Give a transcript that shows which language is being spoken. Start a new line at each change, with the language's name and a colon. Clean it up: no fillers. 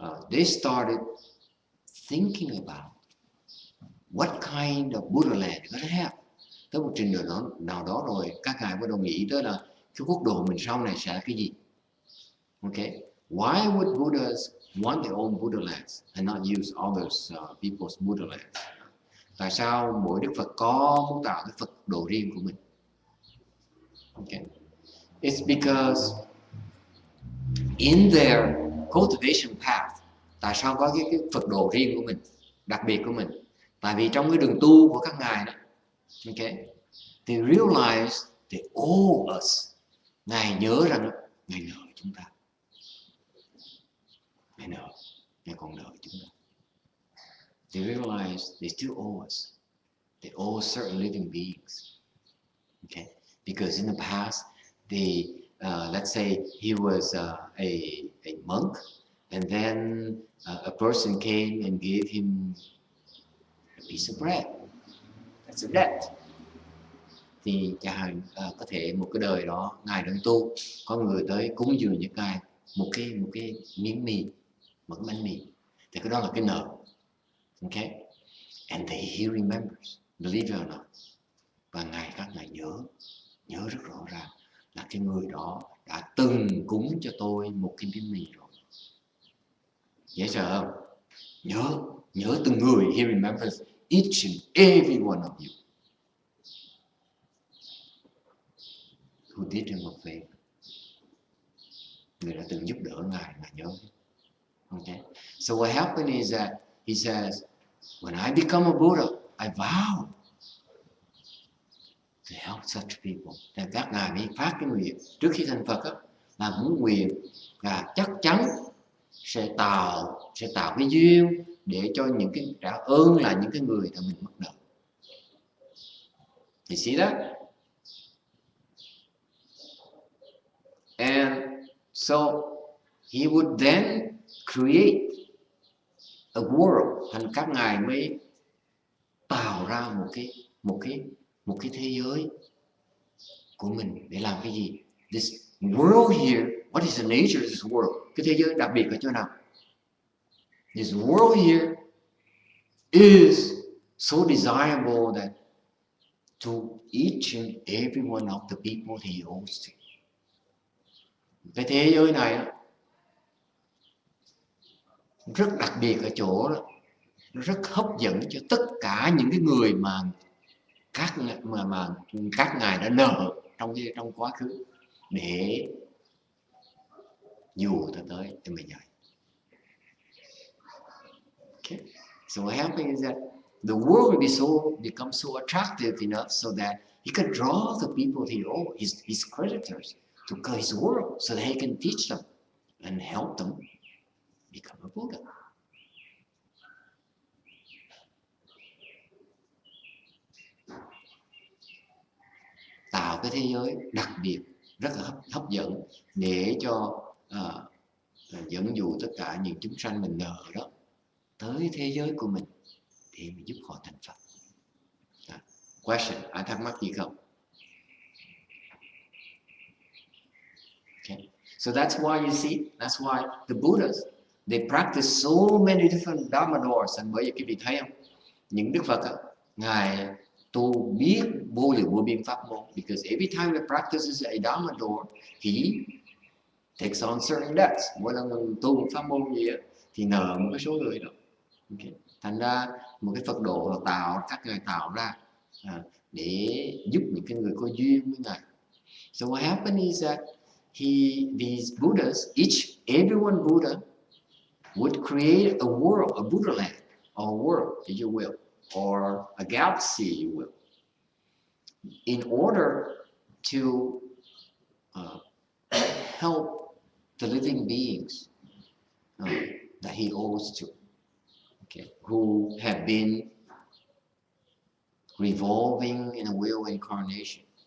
English: They started thinking about what kind of Buddha land they're gonna have.
Vietnamese: Tới một trình độ nào đó rồi, các ngài bắt đầu nghĩ tới là cái quốc độ mình sau này sẽ là cái gì.
English: Okay, why would Buddhas want their own Buddha lands and not use others people's Buddha lands?
Vietnamese: Tại sao mỗi Đức Phật muốn tạo cái Phật độ riêng của mình?
English: Okay, it's because in their cultivation path,
Vietnamese: tại sao có cái Phật độ riêng của mình, đặc biệt của mình? Tại vì trong cái đường tu của các ngài đó,
English: okay, they realize they owe us.
Vietnamese: Ngài nhớ rằng ngài nợ chúng ta, ngài còn nợ chúng ta.
English: They realize they still owe us. They owe certain living beings. Okay, because in the past, they let's say he was a monk, and then a person came and gave him a piece of bread. That's a debt.
Vietnamese: Thì chẳng hạn có thể một cái đời đó ngài đang tu, có người tới cúng dường cho ngài một cái miếng mì, một cái bánh mì, thì cái đó là cái nợ.
English: Okay, and he remembers, believe it or not.
Vietnamese: Và các ngài nhớ rất rõ ràng là cái người đó đã từng cúng cho tôi một cái miếng mì rồi. Dễ sợ không? Nhớ từng người.
English: He remembers each and every one of you who did him a favor.
Vietnamese: Người đã từng giúp đỡ ngài nhớ.
English: Okay, so what happened is that he says, when I become a Buddha, I vow to help such people.
Vietnamese: Thì các ngài mới phát cái nguyện trước khi thành Phật là muốn nguyện là chắc chắn sẽ tạo cái duyên để cho những cái trả ơn là những cái người mà mình mắc nợ.
English: You see that? And so he would then create a world,
Vietnamese: thành các ngài mới tạo ra một cái thế giới của mình để làm cái gì?
English: This world here, what is the nature of this world?
Vietnamese: Cái thế giới đặc biệt ở chỗ nào?
English: This world here is so desirable that to each and every one of the people he owes to.
Vietnamese: Cái thế giới này rất đặc biệt ở chỗ đó, nó rất hấp dẫn cho tất cả những cái người mà các ngài đã nợ trong quá khứ, để dù ta tới để mà dạy.
English: Okay. So what happens is that the world will become so attractive enough so that he can draw the people to his creditors to his world so that he can teach them and help them become a Buddha.
Vietnamese: Tạo cái thế giới đặc biệt rất là hấp dẫn để cho dẫn dụ tất cả những chúng sanh mình ngờ đó tới thế giới của mình để mà giúp họ thành Phật. Question, ai thắc mắc gì không?
English: Okay. So that's why you see, that's why the Buddhas, they practice so many different Dharma doors.
Vietnamese: And bởi vì quý vị thấy không? Những Đức Phật Ngài tu biết vô biên pháp môn.
English: Because every time he practices a Dharma door, he takes on certain debts.
Vietnamese: Mỗi lần mình tu một pháp môn gì thì nợ một cái số người đó. Okay. Thành ra một cái Phật độ các ngài tạo ra để giúp những cái người có duyên với ngài.
English: So what happened is that these Buddhas, every one Buddha would create a world, a Buddha land, or a world, if you will, or a galaxy, if you will, in order to help the living beings that he owes to, okay, who have been revolving in a wheel of incarnation.